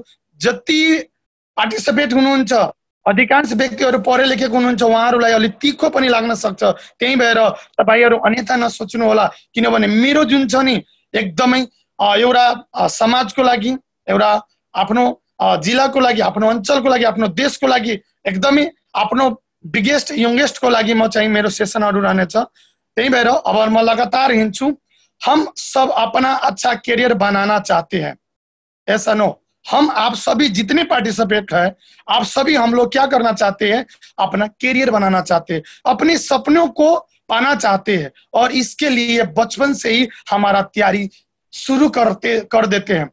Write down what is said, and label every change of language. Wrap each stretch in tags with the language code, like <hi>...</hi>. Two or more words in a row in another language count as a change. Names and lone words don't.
<ne>जति पार्टिसिपेट हुनुहुन्छ अधिकांश व्यक्तिहरु पढे लेखेको हुनुहुन्छ, उहाँहरुलाई अलि तीखो पनि लाग्न सक्छ, त्यही भएर तपाईहरु अन्यथा नसोच्नु होला किनभने मेरो जुन छ नि एकदमै एउटा समाजको लागि, एउटा आफ्नो जिल्लाको लागि, आफ्नो अञ्चलको लागि, आफ्नो देशको लागि, एकदमै आफ्नो</ne> <en>biggest youngest</en> <ne>को लागि म चाहिँ मेरो सेसनहरु रहनेछ। त्यही भएर अब म लगातार हिँड्छु।</ne> <hi>हम सब अपना अच्छा करियर बनाना चाहते हैं, ऐसा नो हम आप सभी जितने पार्टिसिपेट हैं आप सभी हम लोग क्या करना चाहते हैं, अपना करियर बनाना चाहते हैं, अपने सपनों को पाना चाहते हैं और इसके लिए बचपन से ही हमारा तैयारी शुरू कर देते हैं।</hi>